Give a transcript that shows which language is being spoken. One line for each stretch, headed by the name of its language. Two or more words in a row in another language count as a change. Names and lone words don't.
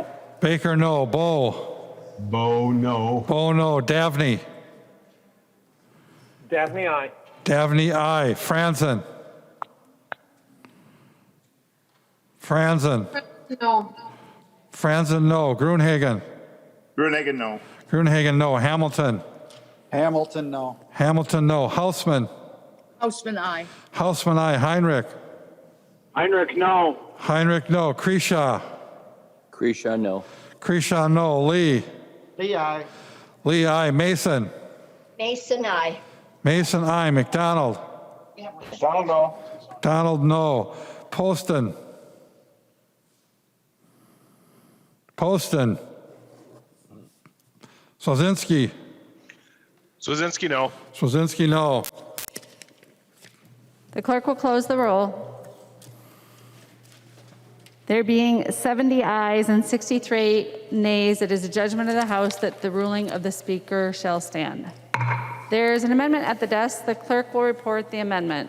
English: Baker, no. Bo. Bo, no. Bo, no. Davney. Daphne, aye. Davney, aye. Franzen. Franzen. No. Franzen, no. Gruenhagen. Gruenhagen, no. Gruenhagen, no. Hamilton. Hamilton, no. Hamilton, no. Hausman. Hausman, aye. Hausman, aye. Heinrich. Heinrich, no. Heinrich, no. Kresha. Kresha, no. Kresha, no. Lee. Lee, aye. Lee, aye. Mason. Mason, aye. Mason, aye. McDonald. Donald, no. Donald, no. Poston. Poston. Swazinski. Swazinski, no. Swazinski, no. The clerk will close the roll. There being 70 ayes and 63 nays, it is a judgment of the House that the ruling of the Speaker shall stand. There is an amendment at the desk. The clerk will report the amendment.